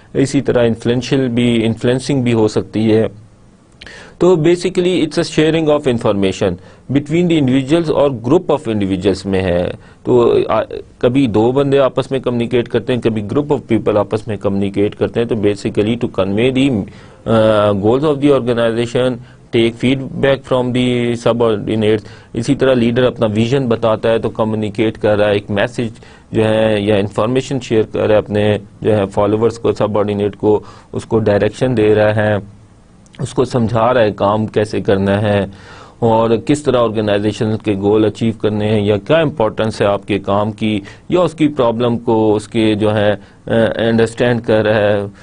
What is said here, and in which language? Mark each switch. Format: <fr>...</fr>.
<ur>اسی طرح انفلوئنسنگ بھی ہو سکتی ہے. تو basically</ur> <en>it's a sharing of information between the individuals</en> <ur>اور گروپ آف انڈیویجولس میں ہے. تو کبھی دو بندے آپس میں کمیونیکیٹ کرتے ہیں, کبھی گروپ آف پیپل آپس میں کمیونیکیٹ کرتے ہیں.</ur> <en>تو basically to convey the goals of the organisation, take feedback from the subordinates.</en> <ur>اسی طرح لیڈر اپنا ویژن بتاتا ہے تو کمیونیکیٹ کر رہا ہے, ایک میسج جو ہے یا انفارمیشن شیئر کر رہا ہے اپنے جو ہے فالوورس کو, سب آرڈینیٹ کو, اس کو ڈائریکشن دے رہا ہے, اس کو سمجھا رہا ہے کام کیسے کرنا ہے اور کس طرح آرگنائزیشن کے گول اچیو کرنے ہیں, یا کیا امپورٹنس ہے آپ کے کام کی, یا اس کی پرابلم کو اس کے جو ہے انڈرسٹینڈ کر رہا ہے.</ur>